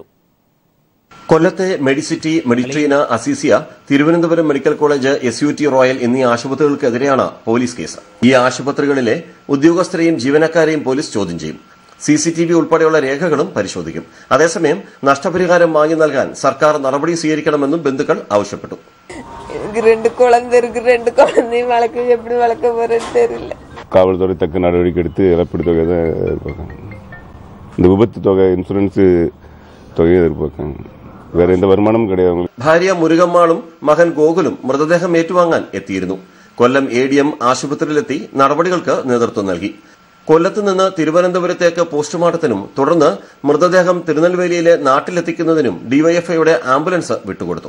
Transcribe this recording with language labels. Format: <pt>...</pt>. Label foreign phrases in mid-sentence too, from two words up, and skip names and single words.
<ml>കൊല്ലത്തെ മെഡിസിറ്റി, മെഡിട്രീന, അസീസിയ, തിരുവനന്തപുരം മെഡിക്കൽ കോളേജ്, SUT റോയൽ എന്നീ ആശുപത്രികൾക്കെതിരെയാണ് പോലീസ് കേസ്. ഈ ആശുപത്രികളിലെ ഉദ്യോഗസ്ഥരെയും ജീവനക്കാരെയും പോലീസ് ചോദ്യം ചെയ്യും. CCTV ഉൾപ്പെടെയുള്ള രേഖകളും പരിശോധിക്കും. അതേസമയം നഷ്ടപരിഹാരം വാങ്ങി നൽകാൻ സർക്കാർ നടപടി സ്വീകരിക്കണമെന്നും ബന്ധുക്കൾ ആവശ്യപ്പെട്ടു.</ml> <ta>காவல்துறை தக்க நடவடிக்கை எடுத்து இழப்பீடு தொகை தான் எதிர்பார்க்காங்க. இந்த விபத்து தொகை, இன்சூரன்ஸ் தொகையை எதிர்பார்க்காங்க. வேற எந்த வருமானமும் கிடையாது.</ta> <ml>ഭാര്യ മുരുകമ്മാളും മകൻ ഗോകുലും മൃതദേഹം ഏറ്റുവാങ്ങാൻ എത്തിയിരുന്നു. കൊല്ലം ADM ആശുപത്രിയിലെത്തി നടപടികൾക്ക് നേതൃത്വം നൽകി. കൊല്ലത്ത് നിന്ന് തിരുവനന്തപുരത്തേക്ക് പോസ്റ്റ്മോർട്ടത്തിനും തുടർന്ന് മൃതദേഹം തിരുനെൽവേലിയിലെ നാട്ടിലെത്തിക്കുന്നതിനും ഡിവൈഎഫ്ഐയുടെ ആംബുലൻസ് വിട്ടുകൊടുത്തു.</ml>